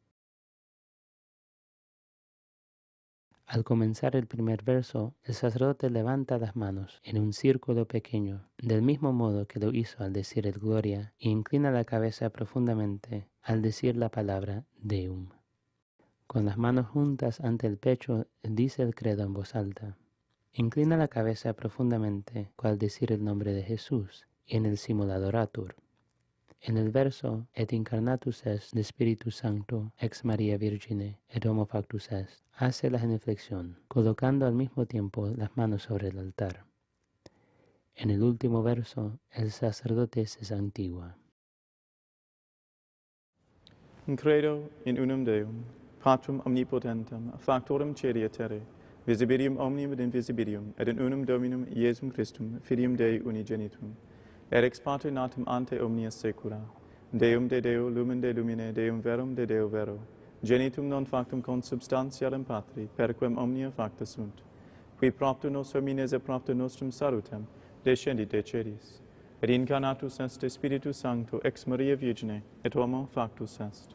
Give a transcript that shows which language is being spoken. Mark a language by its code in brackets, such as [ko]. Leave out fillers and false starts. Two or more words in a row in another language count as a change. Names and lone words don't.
[es] Al comenzar el primer verso, el sacerdote levanta las manos en un círculo pequeño, del mismo modo que lo hizo al decir el Gloria, y inclina la cabeza profundamente al decir la palabra Deum. Con las manos juntas ante el pecho, dice el credo en voz alta. Inclina la cabeza profundamente al decir el nombre de Jesús, y en el simuladoratur. En el verso, [la] et incarnatus est de Spiritus Sancto, ex Maria Virgine, et homo factus est, [es] hace la genuflexión, colocando al mismo tiempo las manos sobre el altar. En el último verso, el sacerdote se santigua. [la] Credo in unum Deum, Patrum omnipotentem, factorem caeli et terrae, visibilium omnium et invisibilium, et in unum Dominum Iesum Christum, Filium Dei unigenitum, et ex parte natum ante omnia saecula, Deum de Deo, lumen de lumine, Deum verum de Deo vero, genitum non factum consubstantialem Patri, perquem omnia facta sunt, qui propter nos homines et propter nostrum salutem, descendit de celis, et incarnatus est de Spiritus Sancto ex Maria Virgine, et homo factus est.